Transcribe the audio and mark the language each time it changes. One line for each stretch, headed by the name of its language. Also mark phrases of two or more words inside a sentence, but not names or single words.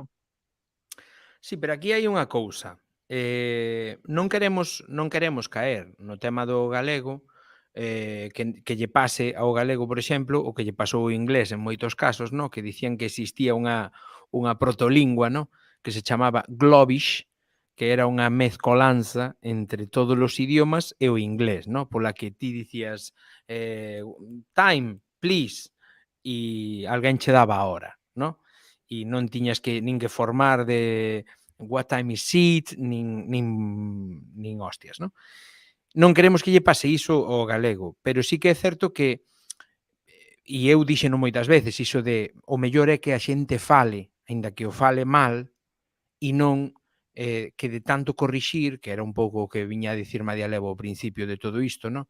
Galician: Sí, pero aquí hai unha cousa. Non queremos caer no tema do galego, que lle pase ao galego, por exemplo, o que lle pasou ao inglés en moitos casos, no? Que dicían que existía unha protolingua, no? Que se chamaba Globish, que era unha mezcolanza entre todos os idiomas e o inglés, no? Pola que ti dicías
English: time, please,
Galician: e alguén che daba a hora, no? E non tiñas que nin que formar de
English: what time is it,
Galician: nin hostias, non? Non queremos que lle pase iso ao galego, pero sí que é certo que, e eu dixeno moitas veces, iso de o mellor é que a xente fale, aínda que o fale mal, e non que de tanto corrixir, que era un pouco o que viña a dicir María Levo ao principio de todo isto, non?